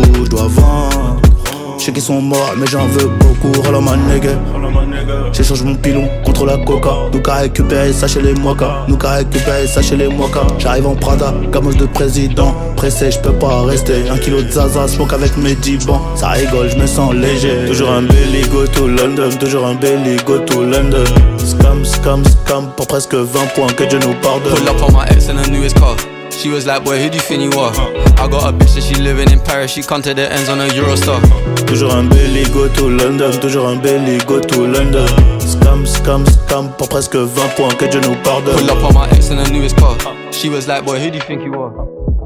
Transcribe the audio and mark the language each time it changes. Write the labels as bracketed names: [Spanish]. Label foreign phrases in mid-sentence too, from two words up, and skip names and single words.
[French] Je dois vendre, je sais qu'ils sont morts, mais j'en veux beaucoup. [English] Roll ma nigga, [French] j'échange mon pilon contre la coca. Nous qu'à récupérer ça chez les mokas. Nous qu'à récupérer ça chez les mokas. J'arrive en Prada, gamos de président. Pressé, je peux pas rester. 1 kilo de Zaza, smoke avec mes 10 bancs. Ça rigole, je me sens léger. Toujours un belly, [English] go to London. [French] Toujours un belly, [English] go to London. Scam, scam, scam, [French] pour presque 20 points, que Dieu nous pardonne. [English] Pull up on my ex in her newest car. She was like, boy, who do you think you are? I got a bitch that she living in Paris. She come to the ends on a Eurostar. [French] Toujours un belly, [English] go to London. [French] Toujours un belly, [English] go to London. Scam, scam, scam, [French] pour presque 20 points, que Dieu nous pardonne. [English] Pull up on my ex in her newest car. She was like, boy, who do you think you are?